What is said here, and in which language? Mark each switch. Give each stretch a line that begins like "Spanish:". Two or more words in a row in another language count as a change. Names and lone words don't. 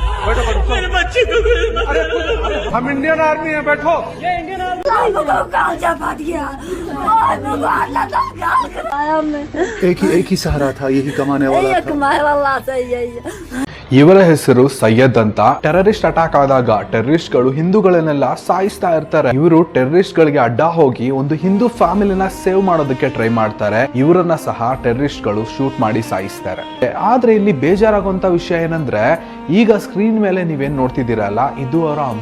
Hindi: मेरे बच्चे को हम इंडियन आर्मी है, बैठो। ये इंडियन आर्मी एक ही सहारा था, यही कमाने वाला था।
Kannada: ಇವರ ಹೆಸರು ಸೈಯದ್ ಅಂತ.
English: terrorist attack
Kannada: ಆದಾಗ ಟೆರರಿಸ್ಟ್ ಗಳು ಹಿಂದೂಗಳನ್ನೆಲ್ಲ ಸಾಯಿಸ್ತಾ ಇರ್ತಾರೆ. ಇವರು ಟೆರರಿಸ್ಟ್ ಗಳಿಗೆ ಅಡ್ಡ ಹೋಗಿ ಒಂದು ಹಿಂದೂ ಫ್ಯಾಮಿಲಿನ ಸೇವ್ ಮಾಡೋದಕ್ಕೆ ಟ್ರೈ ಮಾಡ್ತಾರೆ. ಇವರನ್ನ ಸಹ ಟೆರರಿಸ್ಟ್ ಗಳು ಶೂಟ್ ಮಾಡಿ ಸಾಯಿಸ್ತಾರೆ. ಆದ್ರೆ ಇಲ್ಲಿ ಬೇಜಾರಾಗುವಂತ ವಿಷಯ ಏನಂದ್ರೆ, ಈಗ ಸ್ಕ್ರೀನ್ ಮೇಲೆ ನೀವೇನ್ ನೋಡ್ತಿದ್ದೀರಲ್ಲ, ಇದು ಅವರ ಅಮ್ಮ.